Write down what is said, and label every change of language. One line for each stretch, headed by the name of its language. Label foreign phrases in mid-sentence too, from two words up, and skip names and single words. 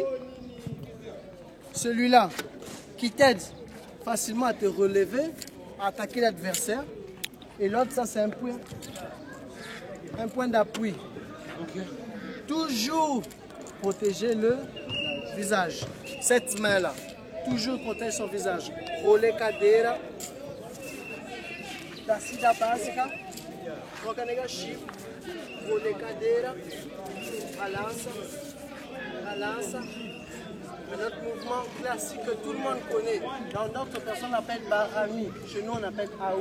French: Celui-là qui t'aide facilement à te relever, à attaquer l'adversaire. Et l'autre, ça c'est un point d'appui. Ok. Toujours protéger le visage. Cette main-là, toujours protège son visage.
Portuguese: Roller cadeira. Descida básica. Troca negativa. Roller cadeira. Balança. Balança.
French: Un autre mouvement classique que tout le monde connaît. Dans d'autres personnes, on appelle barami. Chez nous, on appelle aou.